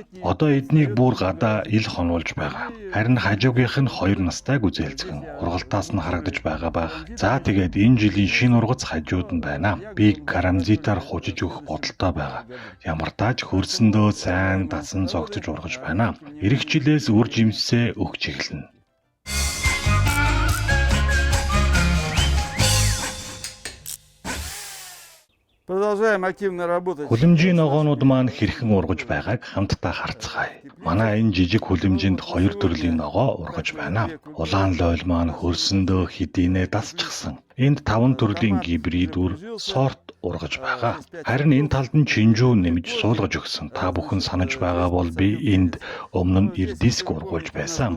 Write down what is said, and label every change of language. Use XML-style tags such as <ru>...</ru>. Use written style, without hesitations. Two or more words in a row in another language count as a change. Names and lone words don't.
<mn>Одоо эднийг бүр гадаа ил хонуулж байгаа. Харин хажуугийнх нь 2 настай гүзээлзгэн ургалтаас нь харагдаж байгаа байх. За тэгээд энэ жилийн шинэ ургац хажууд нь байна. Би карамзитаар хужиж өгөх бодолтой байгаа. Ямар тааж хөрсөндөө сайн дасан зогтож ургаж байна. Ирэх жилээс үр жимсээ өгч эхэлнэ.</mn> <ru>Продолжаем активно работать.</ru> <mn>Хүлэмжийн ногоонууд маань хэрхэн ургаж байгааг хамтдаа харцгаая. Манай энэ жижиг хүлэмжинд 2 төрлийн ногоо ургаж байна. Улаан лойл маань хөрсөндөө хэдийнэ дасчихсан. Энд 5 төрлийн гибрид үр сорт ургаж байгаа. Харин энэ талд нь чинжүү нэмж суулгаж өгсөн. Та бүхэн санаж байгаа бол би энд өмнө нь ирдиск ургуулж байсан.</mn>